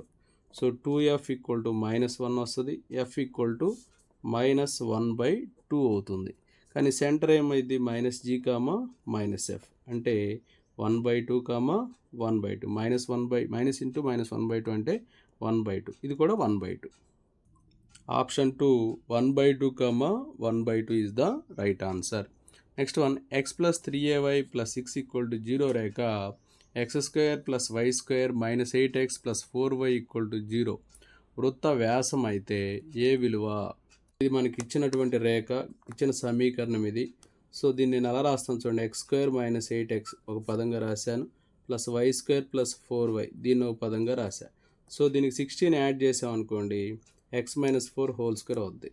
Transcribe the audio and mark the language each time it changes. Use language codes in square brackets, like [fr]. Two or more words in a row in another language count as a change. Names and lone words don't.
[te] సో 2f = -1 వస్తుంది, f = -1/2 అవుతుంది. కానీ సెంటర్ ఏమైంది? -g, -f అంటే 1/2, 1/2 -1/2 అంటే 1/2. ఇది కూడా 1/2. ఆప్షన్ 2 1/2, 1/2 [en] is the right answer. next one, [te] x + 3ay + 6 = 0 రేఖ x² + y² - 8x + 4y = 0 వృత్త వ్యాసం అయితే ఏ విలువ? ఇది మనకి ఇచ్చినటువంటి రేఖ, ఇచ్చిన సమీకరణం ఇది. సో దీన్ని నేను ఎలా రాస్తాను చూడండి. x² - 8x ఒక పదంగా రాశాను, ప్లస్ y² + 4y దీన్ని ఒక పదంగా రాశాను. సో దీనికి 16 యాడ్ చేసామనుకోండి, x - 4 [en] whole square [te] అవుద్ది.